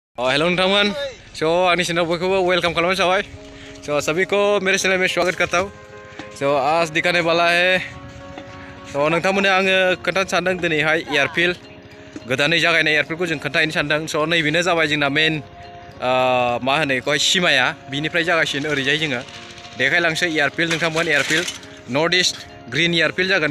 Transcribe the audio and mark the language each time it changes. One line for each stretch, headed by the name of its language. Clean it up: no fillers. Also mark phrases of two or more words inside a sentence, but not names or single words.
Bodo: हेलो नोंथांमोन आंनि चैनल बयखौबो वेलकम खालामनाय जाबाय।
Hindi: सभी को मेरे चैनल में स्वागत करता हूँ।
Bodo: आज दिखाने वाला है नोंथांमोननो आङो खोन्थानो सानदों दिनैहाय एयारफिल्ड गोदानै जागायनाय एयारफिल्डखौ जों खोन्थाहैनो सानदों। नैबेनो जाबाय जोंना मेन मा होनो बेखौहाय सिमाया बिनिफ्राय जागासिनो ओरैजाय जोङो देखायलांसै एयारफिल्ड नोंथांमोन एयारफिल्ड
English: North East
Bodo: ग्रीन एयारफिल्ड जागोन।